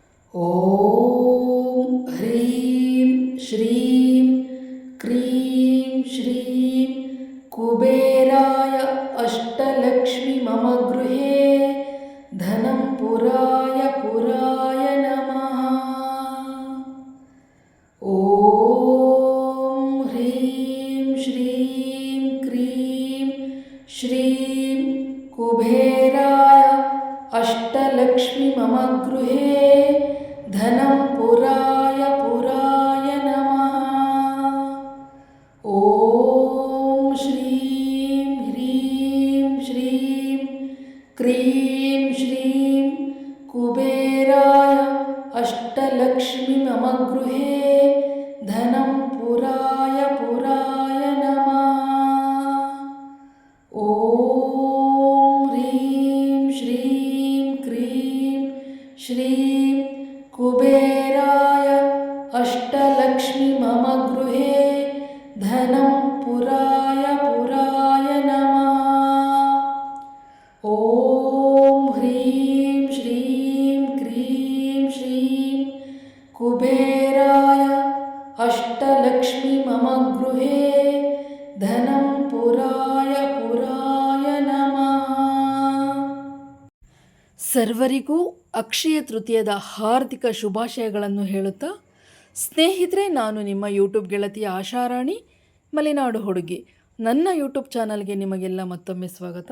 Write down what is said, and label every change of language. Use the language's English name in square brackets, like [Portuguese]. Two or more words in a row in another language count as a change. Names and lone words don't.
[Sanskrit] ಓಂ ಹ್ರೀಂ ಶ್ರೀಂ ಕ್ರೀಂ ಶ್ರೀಂ ಕುಬೇರಾಯ ಅಷ್ಟಲಕ್ಷ್ಮಿ ಮಮ ಗೃಹೇ ಧನಂ ಪುರಾಯ ಪುರಾಯ ನಮಃ. ಓಂ ಹ್ರೀಂ ಶ್ರೀಂ ಕ್ರೀಂ ಶ್ರೀಂ ಕುಬೇರಾಯ ಅಷ್ಟಲಕ್ಷ್ಮಿ ಮಮ ಗೃಹೇ ಧನಂ ಪುರಾಯ ಪುರಾಯ ನಮಃ. ಓಂ ಶ್ರೀಂ ಹ್ರೀಂ ಶ್ರೀಂ ಕ್ರೀಂ ಶ್ರೀಂ ಕುಬೇರಾಯ ಅಷ್ಟಲಕ್ಷ್ಮಿ ಮಮ ಗೃಹೇ ಧನಂ ಪುರಾಯ ಪುರಾಯ ನಮಃ. ಓಂ ಹ್ರೀಂ ಶ್ರೀಂ ಕ್ರೀಂ ಶ್ರೀಂ ಕುಬೇರಾಯ ಅಷ್ಟಲಕ್ಷ್ಮಿ ಮಮ ಗೃಹೇ ಧನಂ ಪುರಾಯ ಪುರಾಯ ನಮಃ. ಓಂ ಹ್ರೀಂ ಶ್ರೀಂ ಕ್ರೀಂ ಶ್ರೀಂ ಕುಬೇರಾಯ ಅಷ್ಟಲಕ್ಷ್ಮಿ ಮಮ ಗೃಹೇ ಧನಂ ಪುರಾಯ ಪುರಾಯ ನಮಃ. [Kannada] ಸರ್ವರಿಗೂ ಅಕ್ಷಯ ತೃತೀಯದ ಹಾರ್ದಿಕ ಶುಭಾಶಯಗಳನ್ನು ಹೇಳುತ್ತಾ, ಸ್ನೇಹಿತರೆ, ನಾನು ನಿಮ್ಮ ಯೂಟ್ಯೂಬ್ ಗೆಳತಿಯ ಆಶಾರಾಣಿ ಮಲೆನಾಡು ಹುಡುಗಿ. ನನ್ನ ಯೂಟ್ಯೂಬ್ ಚಾನಲ್ಗೆ ನಿಮಗೆಲ್ಲ ಮತ್ತೊಮ್ಮೆ ಸ್ವಾಗತ.